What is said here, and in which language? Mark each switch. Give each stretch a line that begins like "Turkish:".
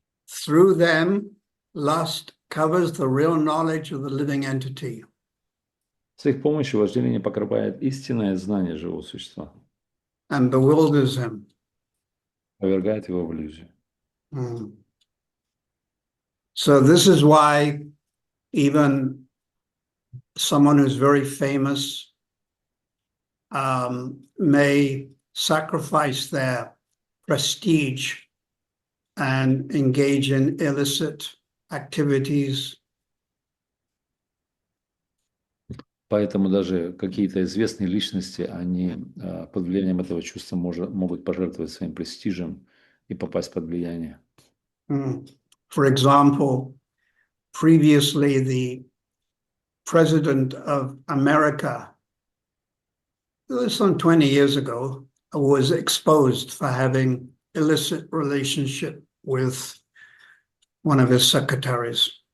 English: Through them, lust covers the real knowledge of the living entity.
Russian: С их помощью вожделение покрывает истинное знание живого существа.
English: And bewilders him.
Russian: Повергает его в иллюзию.
English: So this is why even someone who's very famous may sacrifice their prestige and engage in illicit activities.
Russian: Поэтому даже какие-то известные личности, они под влиянием этого чувства могут пожертвовать своим престижем и попасть под влияние.
English: For example, previously the President of America, some 20 years ago, was exposed for having illicit relationship with one of his secretaries.